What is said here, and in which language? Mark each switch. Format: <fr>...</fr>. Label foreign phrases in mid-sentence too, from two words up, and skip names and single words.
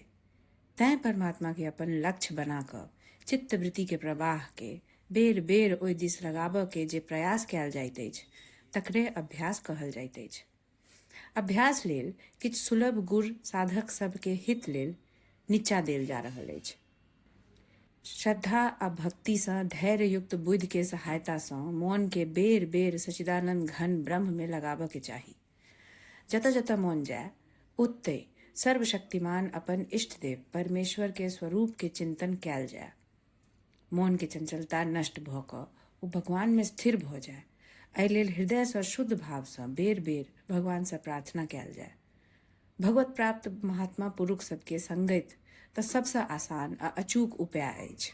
<mai>तैं परमात्मा के अपन लक्ष्य बना कऽ चित्तवृत्ति के प्रवाह के बेर बेर ओहि दिस लगाबऽ के जे प्रयास कयल जाइत अछि तकरे अभ्यास कहल जाइत अछि। अभ्यास लेल किछु सुलभ गुर साधक सबके हित लेल नीचा देल जा रहल अछि। श्रद्धा आ भक्ति सँ धैर्ययुक्त बुद्धि के सहायता सँ मौन के बेर बेर सच्चिदानंद घन ब्रह्म में लगाबऽ के चाही। जतऽ जतऽ मौन जाय, ओतय सर्वशक्तिमान अपन इष्ट देव परमेश्वर के स्वरूप के चिंतन कयल जाय। मौन के चंचलता नष्ट भऽ कऽ ओ भगवान में स्थिर भऽ जाय। एहि लेल हृदय सँ शुद्ध भाव सँ बेर बेर भगवान सँ प्रार्थना कयल जाय। भगवत प्राप्त महात्मा पुरुष सबके संगति तऽ सबसँ आसान आ अचूक उपाय अछि।</mai>